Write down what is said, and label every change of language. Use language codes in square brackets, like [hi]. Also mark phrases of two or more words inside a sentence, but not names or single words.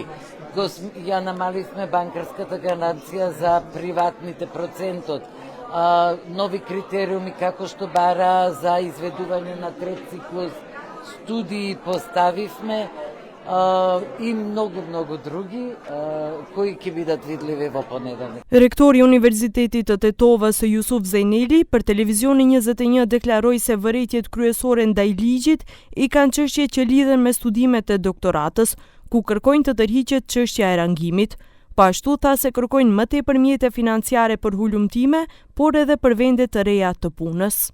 [mk] Ја намаливме банкарската гаранција за приватните процентот. Нови критериуми како што бара за изведување на трет циклус студии поставивме и многу други кои ќе бидат видливи во понеделник. [sq] Rektori i Universitetit të Tetovës Jusuf Zejneli për Televizionin 21 deklaroi se vërejtjet kryesore ndaj ligjit i kanë çështje që lidhen me studimet e doktoratës, ku kërkojnë të tërhiqet çështja e rangimit. Ashtu tha se kërkojnë më tepër mjete financiare për hulumtime, por edhe për vende të reja të punës.